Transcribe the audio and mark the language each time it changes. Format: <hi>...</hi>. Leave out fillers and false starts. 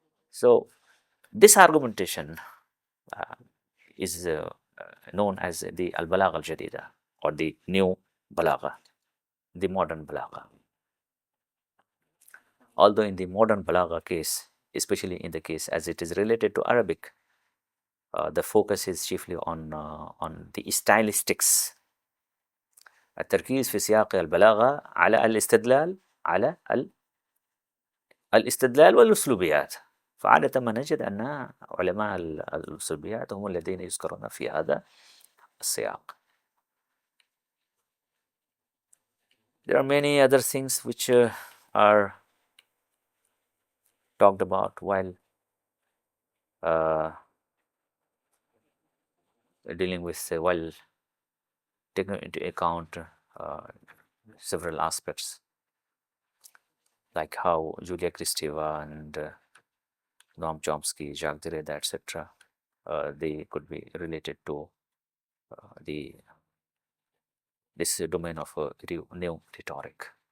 <en>So this argumentation is known as the al-balagha al-jadida, or the new balagha, the modern balagha. Although in the modern balagha case, especially in the case as it is related to Arabic, the focus is chiefly on the stylistics.</en> <ar>التركيز في سياق البلاغة على الاستدلال على الاستدلال والأسلوبيات. فعادة ما نجد أن علماء الأسلوبيات هم الذين يذكرون في هذا السياق.</ar> <en>There are many other things which are talked about while dealing with while taking into account several aspects, like how Julia Kristeva and Noam Chomsky, Jacques Derrida, etc., they could be related to this domain of new rhetoric.</en>